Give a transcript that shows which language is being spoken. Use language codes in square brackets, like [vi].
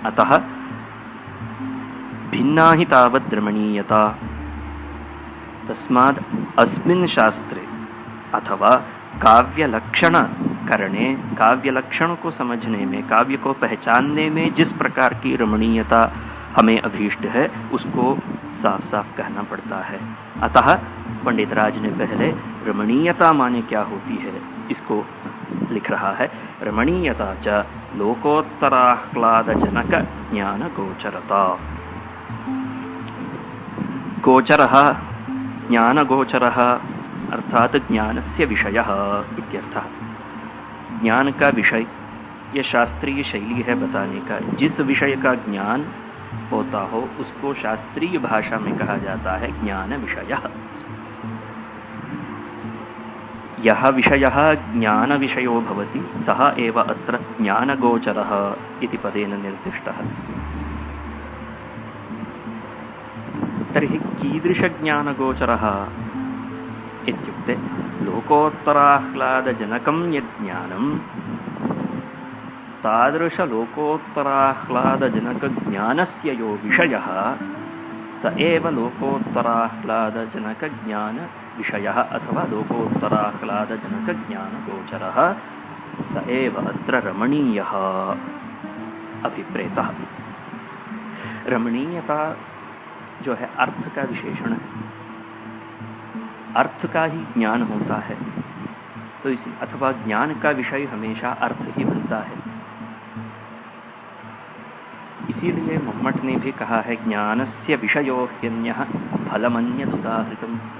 [sa] अतः भिन्ना ही तावद् रमणीयता, तस्माद् अस्मिन् शास्त्रे [hi] अथवा काव्य लक्षण करने, काव्य लक्षण को समझने में, काव्य को पहचानने में जिस प्रकार की रमणीयता हमें अभीष्ट है, उसको साफ साफ कहना पड़ता है। अतः पंडितराज ने पहले रमणीयता माने क्या होती है इसको लिख रहा है। [sa] रमणीयता च लोकोत्तराह्लादजनक ज्ञान गोचरता। गोचरः ज्ञान गोचरः अर्थात ज्ञानस्य विषयः इत्यर्थः। [hi] ज्ञान का विषय यह शास्त्रीय शैली है बताने का। जिस विषय का ज्ञान होता हो उसको शास्त्रीय भाषा में कहा जाता है ज्ञान विषयः। [sa] यः विषयः ज्ञान विषयो भवति सः एव अत्र ज्ञानगोचरः इति पदेन निर्दिष्टः। तर्हि कीदृशज्ञानगोचरः इत्युक्ते लोकोत्तराह्लादजनकं यज्ञानं तादृशलोकोत्तराह्लादजनकज्ञानस्य यो विषयः स एव लोकोत्तराह्लादजनकज्ञानविषयः अथवा लोकोत्तराह्लादजनकज्ञानगोचरः स एव अत्र रमणीयः अभिप्रेतः। [hi] रमणीयता जो है अर्थ का विशेषण है, अर्थ का ही ज्ञान होता है, तो इसी अथवा ज्ञान का विषय हमेशा अर्थ ही बनता है। इसीलिए मम्मट ने भी कहा है [sa] ज्ञानस्य विषयो ह्यन्यः फलमन्यदुदाहृतम्।